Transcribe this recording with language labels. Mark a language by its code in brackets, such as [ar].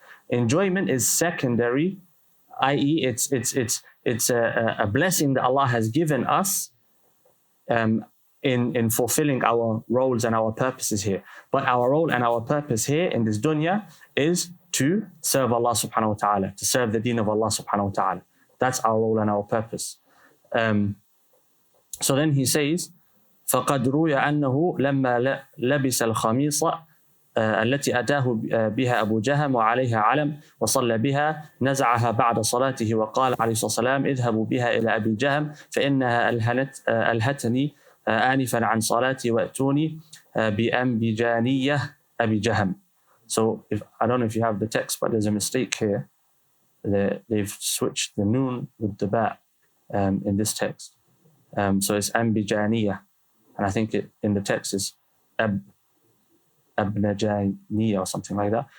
[en] Enjoyment is secondary, i.e. it's a blessing that Allah has given us in fulfilling our roles and our purposes here. But our role and our purpose here in this dunya is to serve Allah [ar] subhanahu wa ta'ala, [en] to serve the deen of Allah subhanahu wa ta'ala. That's our role and our purpose. So then he says, [ar] فَقَدْ رُوِيَ أَنَّهُ لَمَّا لَبِسَ الْخَمِيصَ التي أتاه بها أبو جهم وعليها علم وصلى بها نزعها بعد صلاته وقال عليه الصلاة والسلام اذهبوا بها إلى أبي جهم فإنها ألهتني آنفا عن صلاتي وأتوني بأنبجانية أبي جهم. [en] So I don't know if you have the text, but there's a mistake here. They've switched the noon with the ba in this text. So it's Ambijaniya. And I think in the text is Abnajaniya or something like that.